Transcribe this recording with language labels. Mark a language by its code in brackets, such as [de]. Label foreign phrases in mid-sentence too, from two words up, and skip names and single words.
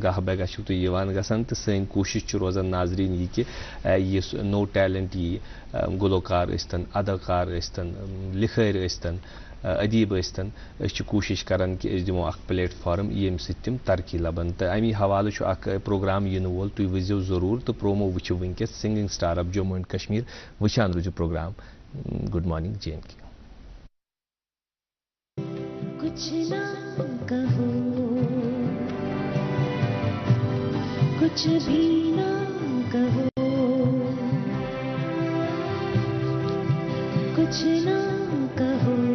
[ks] گاہ بہ گاہ چھِو تُہۍ یِوان گژھان تہٕ سٲنۍ کوٗشِش چھِ روزان ناظریٖن یہِ کہِ یُس نوٚو ٹیلنٹ یی گُلوکار ٲسۍتن اداکار ٲسۍتن لِکھٲرۍ ٲسۍتن ادیٖب ٲسۍتن أسۍ چھِ کوٗشِش کران کہِ أسۍ دِمو اکھ پلیٹ فارم ییٚمہِ سۭتۍ تِم ترقی لبن تہٕ امی حوالہٕ چھُ اکھ پروگرام یِنہٕ وول تُہۍ وٕچھزیو ضروٗر تہٕ پرومو وٕچھِو وٕنکیٚس سِنگنگ سٹار آف جموں اینڈ کشمیٖر وٕچھان روٗزِو پروگرام گُڈ مارننگ جے اینڈ کے [ur] کچھ نہ کہو کچھ بھی نہ کہو کچھ نہ کہو